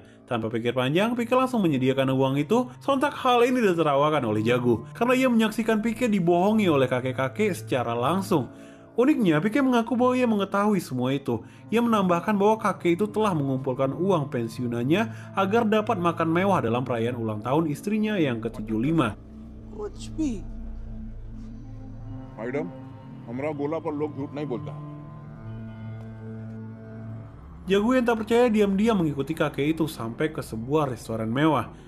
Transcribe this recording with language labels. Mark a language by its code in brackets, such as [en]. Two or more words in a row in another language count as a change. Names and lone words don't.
[id] Tanpa pikir panjang, Pique langsung menyediakan uang itu. Sontak hal ini ditertawakan oleh Jago karena ia menyaksikan Pique dibohongi oleh kakek-kakek secara langsung. Uniknya, Pique mengaku bahwa ia mengetahui semua itu. Ia menambahkan bahwa kakek itu telah mengumpulkan uang pensiunannya agar dapat makan mewah dalam perayaan ulang tahun istrinya yang ke-75. [hi] कुछ भी। मैडम हमरा बोला पर लोग झूठ नहीं बोलता। [id] Jago yang tak percaya diam-diam mengikuti kakek itu sampai ke sebuah restoran mewah.